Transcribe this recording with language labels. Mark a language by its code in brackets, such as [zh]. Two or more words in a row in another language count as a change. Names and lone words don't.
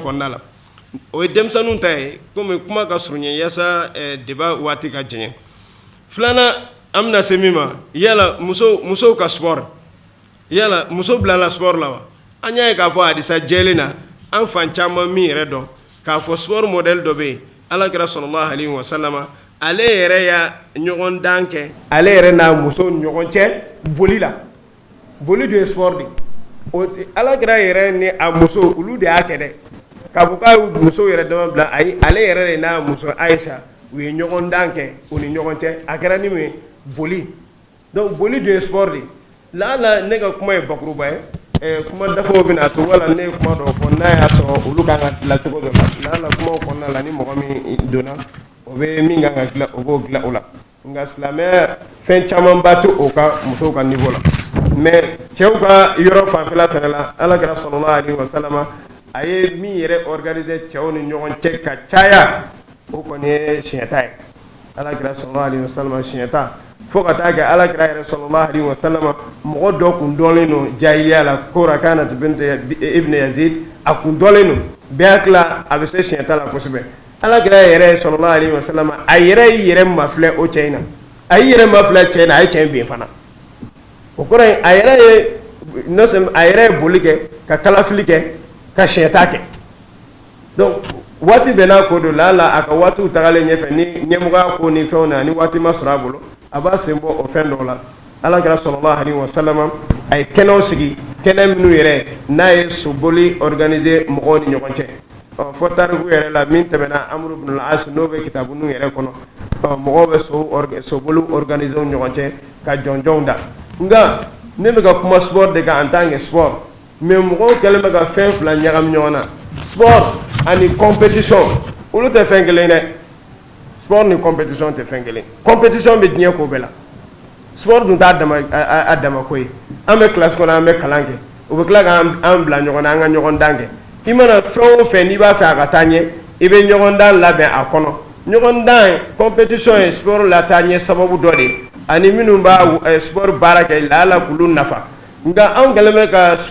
[bm] kɔnɔna la o ye denmisɛnninw ta ye komi kuma ka surunya yaasa débat waati ka jɛɲɛ filanan an bɛna se min ma yala musow ka sport yala muso bilala sport la wa an y'a ye k'a fɔ hadisa jɛlen na an fan caman min yɛrɛ dɔn k'a fɔ sport modèle dɔ bɛ yen alakira [ar] صلى الله عليه وسلم [bm] ale yɛrɛ y'a ɲɔgɔn dan kɛ ale yɛrɛ n'a muso ni ɲɔgɔn cɛ boli la boli dun ye sport de alakira yɛrɛ ni a muso olu de y'a kɛ dɛ k'a fɔ k'a y'u muso yɛrɛ dama bila ayi ale yɛrɛ de n'a muso Ayisa u ye ɲɔgɔn dan kɛ u ni ɲɔgɔn cɛ a kɛra ni mun ye boli donc boli dun ye sport de lala ne ka kuma ye bakuruba ye kuma dafaw bɛna to wala ne ye kuma dɔ fɔ n'a y'a sɔrɔ olu kan ka dilan cogo dɔ la lala kumaw kɔnɔna la ni mɔgɔ min donna o bɛ min kan ka dilan o b'o dilan o la nka silamɛya fɛn camanba tɛ o ka musow ka niveau la mais cɛw ka yɔrɔ fanfɛla fɛnɛ la alakira [ar] صلى الله عليه وسلم [bm] a ye min yɛrɛ organiser cɛw ni ɲɔgɔn cɛ ka caya o kɔni ye siɲɛta ye alakira [ar] صلى الله عليه وسلم [bm] siɲɛta fo ka taa kɛ alakira yɛrɛ [ar] صلى الله عليه وسلم [bm] mɔgɔ dɔ kun dɔnlen don jahiliya la ko Rakanat bint ibn Yazid a kun dɔnlen don bɛɛ hakili la a bɛ se siɲɛta la kosɛbɛ alakira yɛrɛ [ar] صلى الله عليه وسلم [bm] a yɛrɛ yɛrɛ mafilɛ o cɛ in na a yɛrɛ mafilɛ cɛ in na a ye cɛ in bin fana o kɔrɔ ye a yɛrɛ ye boli kɛ ka kalafili kɛ ka siɲɛta kɛ donc waati bɛɛ n'a ko don lala a ka waatiw tagalen ɲɛfɛ ni ɲɛmɔgɔya ko ni fɛnw na ni waati ma sɔrɔ a bolo a b'a sen bɔ o fɛn dɔw la alakira [ar] صلى الله عليه وسلم [bm] a ye kɛnɛw sigi kɛnɛ minnu yɛrɛ n'a ye soboli organiser mɔgɔw ni ɲɔgɔn cɛ fɔ tariku yɛrɛ la min tɛmɛna Amr ibn al-As n'o bɛ kitabu ninnu yɛrɛ kɔnɔ mɔgɔw bɛ soboli organiser ni ɲɔgɔn cɛ ka jɔnjɔnw da nka ne bɛ ka kuma sport de kan [fr] en tant que sport mais [bm] mɔgɔw kɛlen bɛ ka fɛn fila ɲagami ɲɔgɔn na sport ani compétition olu tɛ fɛn kelen dɛ sport ni compétition tɛ fɛn kelen compétition bɛ diɲɛ ko bɛɛ la sport dun t'a dama ko ye an bɛ classe kɔnɔ an bɛ kalan kɛ u bɛ tila k'an bila ɲɔgɔn na an ka ɲɔgɔn dan kɛ i mana fɛn o fɛn n'i b'a fɛ a ka taa ɲɛ i bɛ ɲɔgɔn dan labɛn a kɔnɔ ɲɔgɔn dan compétition ye sport la taa ɲɛ sababu dɔ de ye ani minnu b'a sport baara kɛ lala k'olu nafa nka anw kɛlen bɛ ka